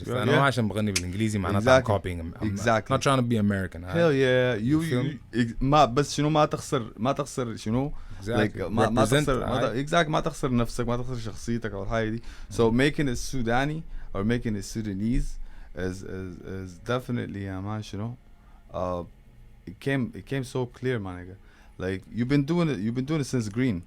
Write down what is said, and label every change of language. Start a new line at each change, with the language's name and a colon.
Arabic: أنا عشان بغني بالإنجليزي معناتها
English: I'm copying I'm not trying to be American. Hell yeah, you
Arabic: ما بس شنو ما تخسر شنو like ما تخسر
English: exactly
Arabic: ما تخسر نفسك ما تخسر شخصيتك أو الحاجة دي.
English: So making it Sudani or making it Sudanese is definitely
Arabic: يا مان شنو
English: it came so clear my nigga. Like you've been doing it since green